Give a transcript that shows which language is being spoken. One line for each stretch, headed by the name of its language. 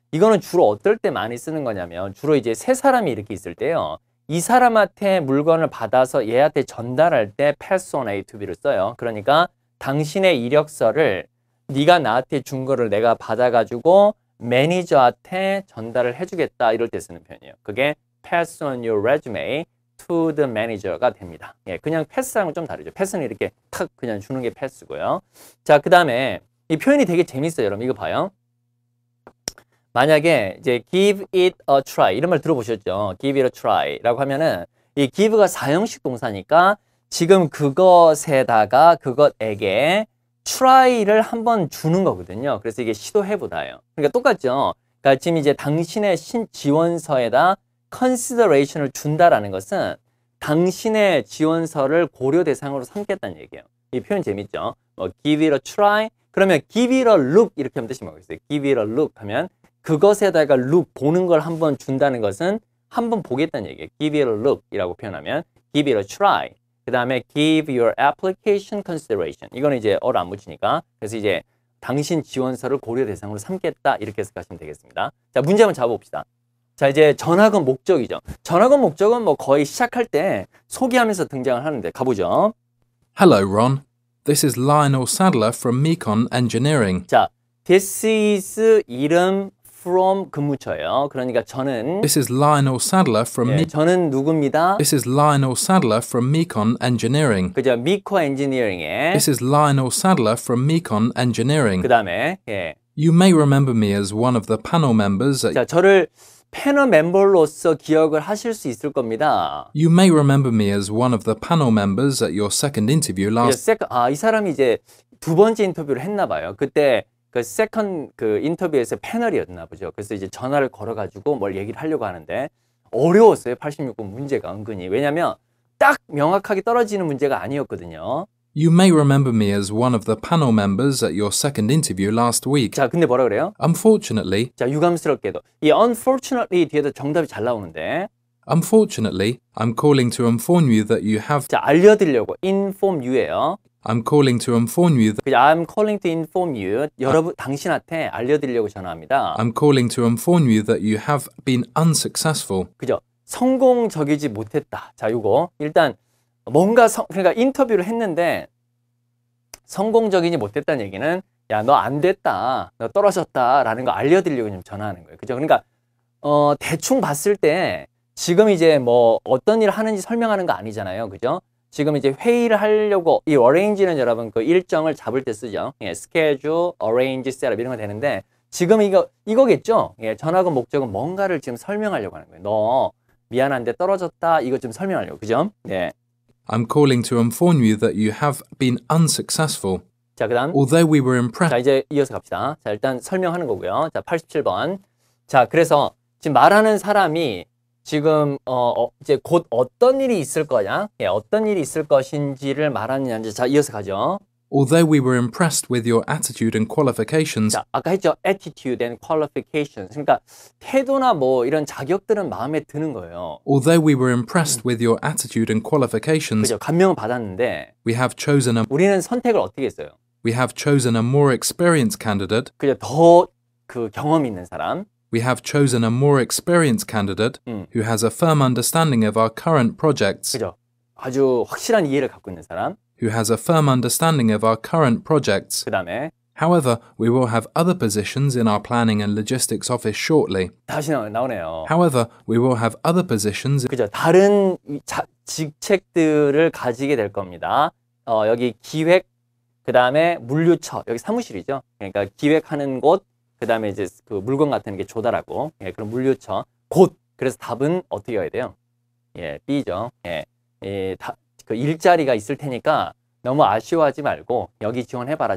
Korean: 이거는 주로 어떨 때 많이 쓰는 거냐면 주로 이제 세 사람이 이렇게 있을 때요. 이 사람한테 물건을 받아서 얘한테 전달할 때
English: pass on A to B
Korean: 를 써요. 그러니까 당신의 이력서를 네가 나한테 준 거를 내가 받아가지고 매니저한테 전달을 해주겠다 이럴 때 쓰는 표현이에요. 그게
English: pass on your resume to the manager
Korean: 가 됩니다. 예, 그냥 패스하고 좀 다르죠. 패스는 이렇게 탁 그냥 주는 게 패스고요. 자, 그 다음에 이 표현이 되게 재밌어요. 여러분 이거 봐요. 만약에 이제
English: give it a try
Korean: 이런 말 들어보셨죠?
English: give it a try
Korean: 라고 하면은 이 give가 사형식 동사니까 지금 그것에다가 그것에게 try를 한번 주는 거거든요. 그래서 이게 시도해보다예요. 그러니까 똑같죠? 그러니까 지금 이제 당신의 지원서에다 consideration을 준다라는 것은 당신의 지원서를 고려 대상으로 삼겠다는 얘기예요. 이 표현 재밌죠? 뭐
English: give it a try
Korean: 그러면
English: give it a look
Korean: 이렇게 하면 뜻이 뭐겠어요?
English: give it a look
Korean: 하면 그것에다가 look 보는 걸 한번 준다는 것은 한번 보겠다는 얘기예요.
English: give it a look
Korean: 이라고 표현하면
English: give it a try
Korean: 그 다음에
English: give your application consideration
Korean: 이거는 이제 어를 안 붙이니까 그래서 이제 당신 지원서를 고려 대상으로 삼겠다 이렇게 해석하시면 되겠습니다. 자, 문제 한번 잡아봅시다. 자, 이제 전학은 목적이죠. 전학은 목적은 뭐 거의 시작할 때 소개하면서 등장을 하는데 가보죠.
English: Hello, Ron. This is Lionel Sadler from Mecon Engineering.
Korean: 자,
English: this is
Korean: 이름 from 근무처예요. 그러니까 저는
English: This is Lionel Sadler from
Korean: 예, 저는 누구입니다.
English: This is Lionel Sadler from Mecon Engineering.
Korean: 그죠? 미코 엔지니어링의
English: This is Lionel Sadler from Mecon Engineering.
Korean: 그 다음에 예.
English: You may remember me as one of the panel members at
Korean: 자, 저를 패널 멤버로서 기억을 하실 수 있을 겁니다.
English: You may remember me as one of the panel members at your second interview last.
Korean: 이 사람이 이제 두 번째 인터뷰를 했나 봐요. 그때 그 세컨 그 인터뷰에서 패널이었나 보죠. 그래서 이제 전화를 걸어가지고 뭘 얘기를 하려고 하는데 어려웠어요. 86번 문제가 은근히. 왜냐면 딱 명확하게 떨어지는 문제가 아니었거든요.
English: You may remember me as one of the panel members at your second interview last week.
Korean: 자, 근데 뭐라 그래요?
English: Unfortunately,
Korean: 자, 유감스럽게도 이 unfortunately 뒤에도 정답이 잘 나오는데
English: unfortunately, I'm calling to inform you that you have.
Korean: 자, 알려드리려고
English: inform you
Korean: 예요.
English: I'm calling to inform you that. I'm calling to inform you.
Korean: 여러분, 당신한테 알려드리려고 전화합니다.
English: I'm calling to inform you that you have been unsuccessful.
Korean: 그죠? 성공적이지 못했다. 자, 요거 일단 뭔가 그러니까 인터뷰를 했는데 성공적이지 못했다는 얘기는 야, 너 안 됐다. 너 떨어졌다라는 거 알려드리려고 좀 전화하는 거예요. 그죠? 그러니까 대충 봤을 때 지금 이제 뭐 어떤 일을 하는지 설명하는 거 아니잖아요. 그죠? 지금 이제 회의를 하려고 이 arrange는 여러분 그 일정을 잡을 때 쓰죠. 예, schedule, arrange, set up 이런 거 되는데 지금 이거겠죠? 예, 전화금 목적은 뭔가를 지금 설명하려고 하는 거예요. 너 미안한데 떨어졌다. 이거 좀 설명하려고. 그죠? 네.
English: I'm calling to inform you that you have been unsuccessful.
Korean: 자, 그다음.
English: Although we were impressed.
Korean: 자, 이제 이어서 갑시다. 자, 일단 설명하는 거고요. 자, 87번. 자, 그래서 지금 말하는 사람이 지금 이제 곧 어떤 일이 있을 거냐, 예, 어떤 일이 있을 것인지를 말하느냐. 자, 이어서 가죠.
English: Although we were impressed with your attitude and qualifications.
Korean: 자, 아까 했죠.
English: attitude and qualifications.
Korean: 그러니까 태도나 뭐 이런 자격들은 마음에 드는 거예요.
English: Although we were impressed with your attitude and qualifications.
Korean: 그죠? 감명을 받았는데
English: We have chosen a.
Korean: 우리는 선택을 어떻게 했어요?
English: We have chosen a more experienced candidate.
Korean: 그죠? 더 그 경험 있는 사람.
English: We have chosen a more experienced candidate who has a firm understanding of our current projects.
Korean: 그죠? 아주 확실한 이해를 갖고 있는 사람.
English: Who has a firm understanding of our current projects.
Korean: 그 다음에
English: However, we will have other positions in our planning and logistics office shortly.
Korean: 다시 나오네요.
English: However, we will have other positions.
Korean: 그죠? 다른 직책들을 가지게 될 겁니다. 여기 기획, 그 다음에 물류처, 여기 사무실이죠. 그러니까 기획하는 곳, 그 다음에 이제 그 물건 같은 게 조달하고, 예, 그럼 물류처, 곧. 그래서 답은 어떻게 해야 돼요? 예, B죠. 예, 그 일자리가 있을 테니까 너무 아쉬워하지 말고 여기 지원해봐라.